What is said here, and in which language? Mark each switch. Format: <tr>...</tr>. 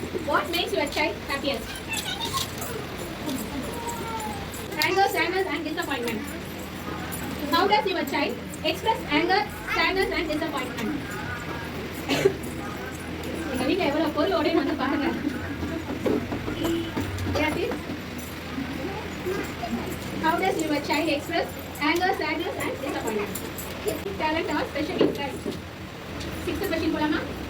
<en>What makes your child happiest? Anger, sadness and disappointment. How does your child express anger, sadness and disappointment?</en> <ta>எங்க வீட்டுல எவ்வளவு பொருள் ஓடி வந்து பாருங்க.</ta> <en>How does your child express anger, sadness and disappointment? Talent or special interest? 6th question</en> <ta>போலாமா?</ta>